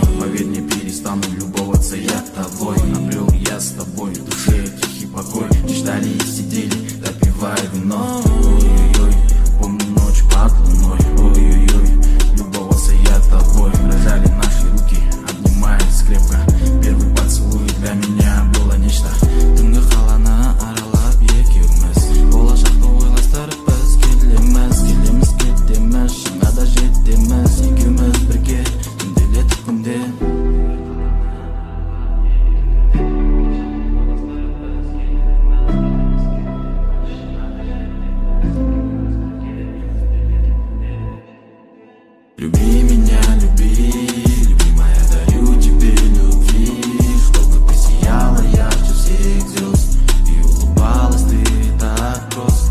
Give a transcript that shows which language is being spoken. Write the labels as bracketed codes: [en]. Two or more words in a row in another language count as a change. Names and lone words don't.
[ru] Поверь, не перестану любоваться я тобой. Обрел я с тобой в душе тихий покой. Ждали и сидели, допивая вино. Ой-ой-ой, помню ночь под луной. Ой-ой-ой, любовался я тобой. Дрожали наши руки, обнимаясь крепко. Первый поцелуй для меня было нечто. [kk] Түнгі қаланы аралап екеуміз болашақты ойластырып біз келеміз кетеміз шыңға да жетеміз екеуміз бірге түнделетіп күнде. [ru] Люби меня, люби, любимая, дарю тебе любви, чтобы ты сияла ярче всех звезд и улыбалась ты так просто.